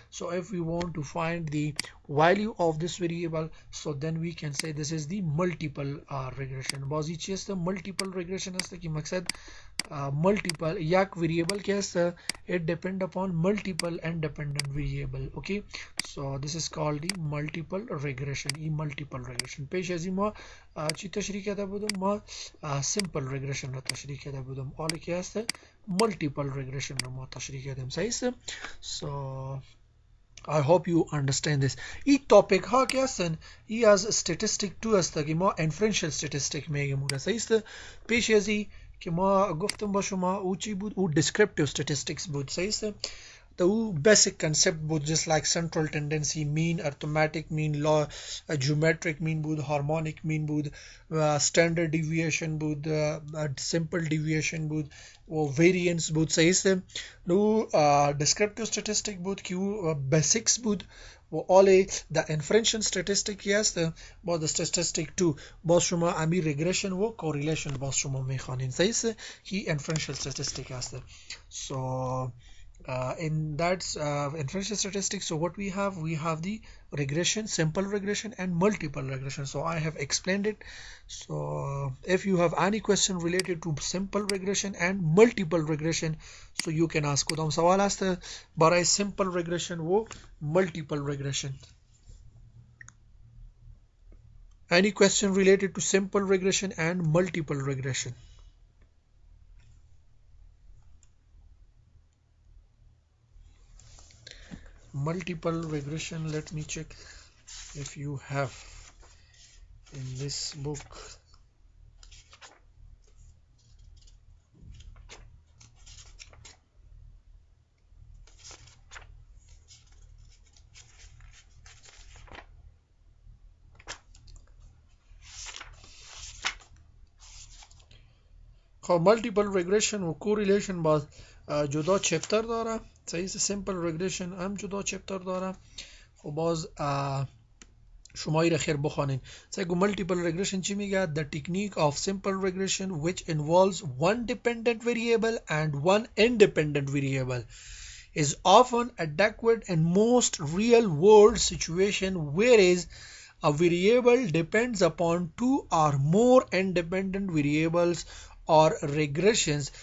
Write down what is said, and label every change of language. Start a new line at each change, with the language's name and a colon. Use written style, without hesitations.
English: So if we want to find the value of this variable, so then we can say this is the multiple regression.
Persian: بازی چی است؟ multiple regression است که مقصد multiple یک variable که است
English: it depend upon multiple independent variable. okay, so this is called the multiple regression.
Persian: multiple regression پیش از این ما چی تشریح کرده بودم؟ ما simple regression را تشریح کرده بودم. حالا که است multiple regression را ما تشریح کردیم. صحیح است.
English: so I hope you understand this.
Persian: این topic ها که هستن ای از statistic 2 است که ما inferential statistic میگیم. صحیح است. پیش از این که ما گفتم با شما او چی بود؟ او descriptive statistics بود. صحیح است. او basic concept بود
English: just like
Persian: central tendency, mean, arithmetic mean, law, geometric mean بود، harmonic mean بود، standard deviation بود، simple deviation بود و variance بود. صحیح است. نو descriptive statistic بود که او basics بود و
English: all the inferential statistic
Persian: که است با the statistic 2 باز شما امی regression و correlation باز شما میخوانین. صحیح است که inferential statistic است.
English: so in that inferential statistics, so what we have the regression, simple regression and multiple regression. So I have explained it. So if you have any question related to simple regression and multiple regression, so you can ask.
Persian: کدام سوال است برای simple regression و multiple regression?
English: Any question related to simple regression and multiple regression? Multiple regression, let me check if you have in this book.
Persian: خب مالتیپل ریگرشن و کوریلیشن باز جدا چپتر داره. صحیح است. سیمپل ریگرشن هم جدا چپتر داره. خب باز شما ای را خیر بخوانین. صحیح مالتیپل ریگرشن چی میگه؟
English: The technique of simple regression which involves one dependent variable and one independent variable. is often adequate in most real world situation, whereas a variable depends upon two or more independent variables or regressions.